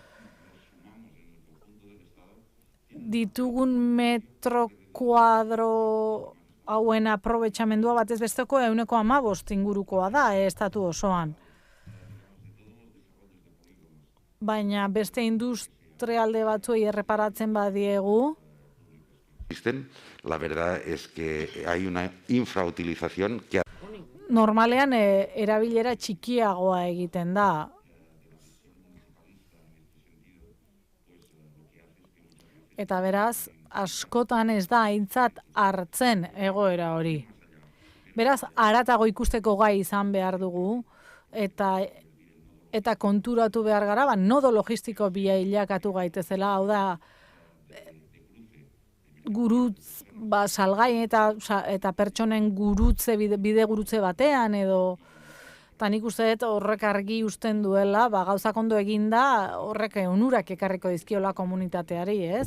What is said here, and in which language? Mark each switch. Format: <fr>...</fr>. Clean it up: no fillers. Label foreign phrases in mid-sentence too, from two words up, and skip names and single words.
<eu>Ditugun metro kuadro hauen aprobetxamendua batez besteko 15% ingurukoa da, estatu osoan. Baina beste industrialde batzuei erreparatzen badiegu,</eu> <es>la verdad es que hay una infrautilización que</es> <eu>normalean erabilera txikiagoa egiten da. Eta beraz, askotan ez da aintzat hartzen egoera hori. Beraz, haratago ikusteko gai izan behar dugu, eta konturatu behar gara, nodo logistiko bilakatu gaitezela, hau da, gurutz, salgai eta pertsonen gurutze, bide gurutze batean, edo, eta nik uste dut horrek argi usten duela, gauzak ondo eginda, horrek onurak ekarriko dizkiola komunitateari, ez?</eu>